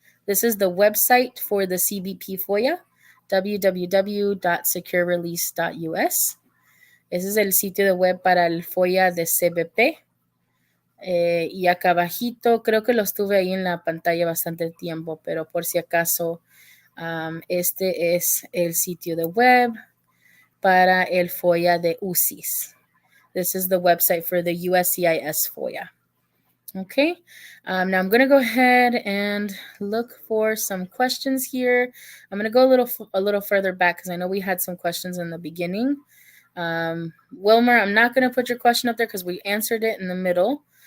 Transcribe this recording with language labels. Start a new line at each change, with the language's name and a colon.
English: This is the website for the CBP FOIA, www.securerelease.us.
Spanish: Ese es el sitio de web para el FOIA de CBP. Y acá abajito, creo que lo estuve ahí en la pantalla bastante tiempo, pero por si acaso, este es el sitio de web para el FOIA de USCIS.
English: This is the website for the USCIS FOIA. Okay, now I'm going to go ahead and look for some questions here. I'm going to go a little further back because I know we had some questions in the beginning. Wilmer, I'm not going to put your question up there because we answered it in the middle.